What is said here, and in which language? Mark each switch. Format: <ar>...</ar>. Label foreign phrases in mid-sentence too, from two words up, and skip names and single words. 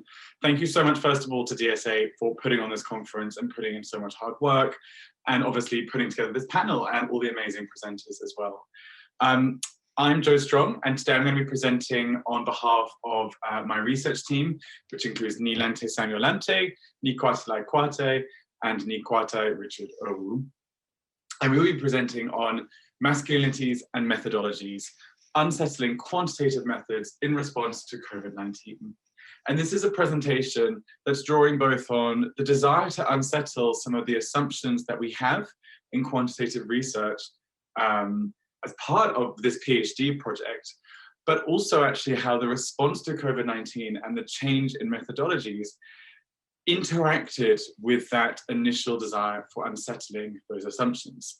<en>Thank you so much, first of all, to DSA for putting on this conference and putting in so much hard work, and obviously putting together this panel and all the amazing presenters as well. I'm Joe Strong, and today I'm going to be presenting on behalf of my research team, which includes Ni Lamte Samuel Lamte, Ni Kwartle Kwarte, and Ni Kwarte Richard Owu. And we will be presenting on masculinities and methodologies, unsettling quantitative methods in response to COVID-19. And this is a presentation that's drawing both on the desire to unsettle some of the assumptions that we have in quantitative research as part of this PhD project, but also actually how the response to COVID-19 and the change in methodologies interacted with that initial desire for unsettling those assumptions.</en>